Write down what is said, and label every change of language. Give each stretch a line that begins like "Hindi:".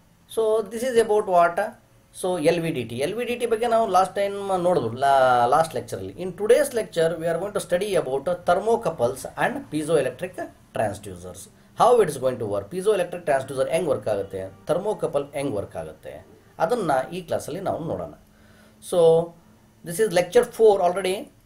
English: So this is about what?
Kannada: So LVDT ಬಗ್ಗೆ ನಾವು last time ನೋಡಿದ್ವು last ಲೆಕ್ಚರಲ್ಲಿ.
English: In today's lecture we are going to study about thermocouples and piezoelectric transducers. How it is going to work?
Kannada: piezoelectric transducer ಹೆಂಗ್ work ಆಗುತ್ತೆ, thermocouple ಹೆಂಗ್ work ಆಗುತ್ತೆ, ಅದನ್ನ ಈ ಕ್ಲಾಸಲ್ಲಿ ನಾವು ನೋಡೋಣ.
English: So this is lecture 4 already.